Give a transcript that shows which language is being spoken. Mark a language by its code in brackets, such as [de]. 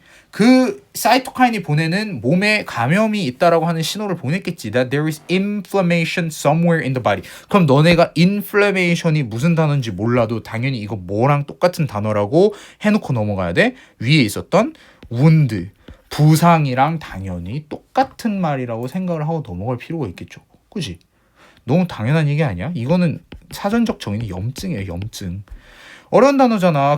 [ko] 그 사이토카인이 보내는 몸에 감염이 있다라고 하는 신호를 보냈겠지. [en] That there is inflammation somewhere in the body. [ko] 그럼 너네가 inflammation이 무슨 단어인지 몰라도 당연히 이거 뭐랑 똑같은 단어라고 해놓고 넘어가야 돼. 위에 있었던 wound, 부상이랑 당연히 똑같은 말이라고 생각을 하고 넘어갈 필요가 있겠죠. 그지? 너무 당연한 얘기 아니야? 이거는 사전적 정의는 염증이에요. 염증. 어려운 단어잖아.